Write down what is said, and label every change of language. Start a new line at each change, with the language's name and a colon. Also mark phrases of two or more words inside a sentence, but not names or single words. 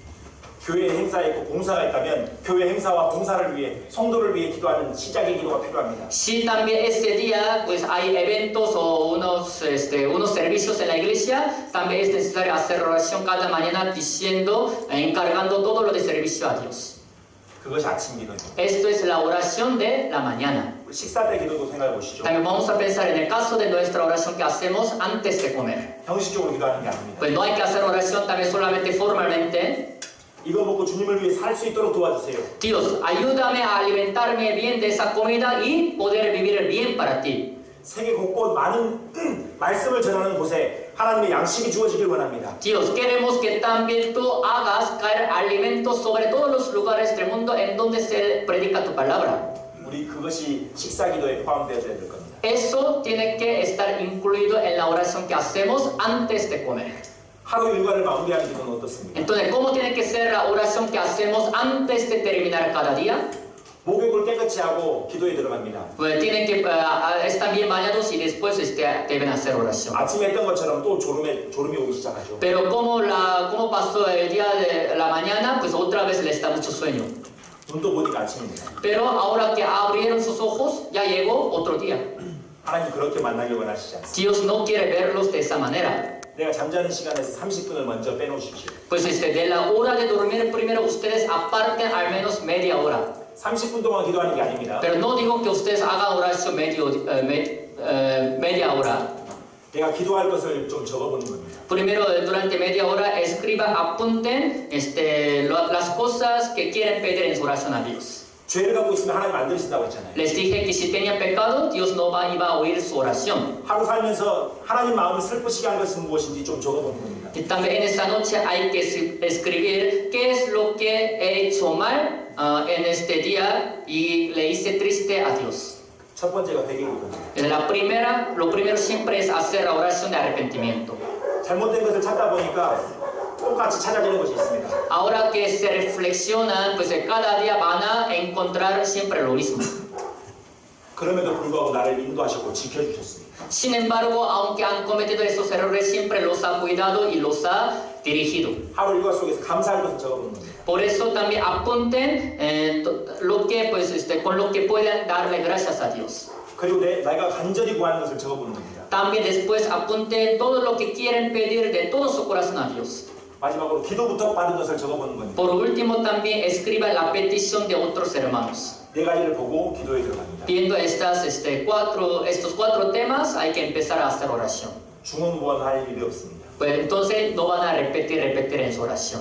Korean: 교회 행사에 있고 봉사가 있다면 교회 행사와 봉사를 위해 성도를 위해 기도하는 시작의 기도가 필요합니다.
Spanish: Si también ese día pues hay eventos o unos servicios en la iglesia, también es necesario hacer oración cada mañana diciendo, encargando todo lo de servicio a Dios.
Korean: 그것이 아침 기도입니다.
Spanish: Esto es la oración de la mañana.
Korean: 식사 때 기도도 생각해 보시죠.
Spanish: También vamos a pensar en el caso de nuestra oración que hacemos antes de comer.
Korean: 형식적으로 기도하는 게 아닙니다.
Spanish: Pues no hay que hacer oración también solamente formalmente.
Korean: 이거 먹고 주님을 위해 살 수 있도록 도와주세요.
Spanish: Dios, ayúdame a alimentarme bien de esa comida y poder vivir bien para ti.
Korean: 세계 곳곳 많은 말씀을 전하는 곳에 하나님의 양식이 주어지길 원합니다.
Spanish: Dios, queremos que también tú hagas caer alimentos sobre todos los lugares del mundo en donde se predica tu palabra.
Korean: 우리 그것이 식사 기도에 포함되어져야 될 겁니다.
Spanish: Eso tiene que estar incluido en la oración que hacemos antes de comer.
Korean: 하루 일과를 마무리하는 기도는 어떻습니까?
Spanish: Entonces, ¿cómo tiene que ser la oración que hacemos antes de terminar cada día?
Korean: 목욕을 깨끗이 하고 기도에 들어갑니다.
Spanish: Pues tienen que estar bien bañados y después deben hacer oración.
Korean: 아침에 했던 것처럼 또 졸음이 오기 시작하죠.
Spanish: Pero como pasó el día de la mañana, pues otra vez les da mucho sueño.
Korean: 눈도 보니까 아침입니다.
Spanish: Pero ahora que abrieron sus ojos, ya llegó otro día.
Korean: 하나님 그렇게 만나길 원하시지 않습니다.
Spanish: Dios no quiere verlos de esa manera.
Korean: 내가 잠자는 시간에서 30분을 먼저 빼놓으십시오.
Spanish: Pues de la hora de dormir primero ustedes aparten al menos media hora.
Korean: 30분 동안 기도하는 게 아닙니다.
Spanish: Pero no digo que ustedes hagan oración media hora.
Korean: 내가 기도할 것을 좀 적어보는 겁니다.
Spanish: Primero, durante media hora, apunten las cosas que quieren pedir en su oración a Dios.
Korean: 죄를 갖고 있으면 하나님 안 들으신다고 했잖아요.
Spanish: Les dije que si tenían pecado, Dios no iba a oír su oración.
Korean: 하루 살면서 하나님 마음을 슬프시게 한 것은 무엇인지 좀 적어보는 겁니다.
Spanish: Y también en esta noche hay que escribir qué es lo que he hecho mal en este día y le hice triste a Dios.
Korean: 첫 번째가 회개입니다.
Spanish: Lo primero siempre es hacer la oración de arrepentimiento.
Korean: 잘못된 것을 찾다 보니까 똑같이 찾아지는 것이 있습니다.
Spanish: Ahora que se reflexionan, pues cada día van a encontrar siempre lo mismo.
Korean: 그럼에도 불구하고 나를 인도하셨고 지켜주셨습니다.
Spanish: Sin embargo, aunque han cometido esos errores, siempre los ha cuidado y los ha dirigido.
Korean: 하루 일과 속에서 감사할 것을 적어보는 겁니다.
Spanish: Por eso también apunten lo que, con lo que puedan darle gracias a Dios.
Korean: 그리고 내가 간절히 구하는 것을 적어보는 겁니다.
Spanish: También después apunten todo lo que quieren pedir de todo su corazón a Dios.
Korean: 마지막으로 기도부터 받은 것을 적어보는 겁니다.
Spanish: Por último, también escriba la petición de otros hermanos.
Korean: 네 가지를 보고 기도에 들어갑니다.
Spanish: Viendo estos cuatro temas, hay que empezar a hacer oración.
Korean: 중언부언할 일이 없습니다.
Spanish: Pues entonces no van a repetir en su oración.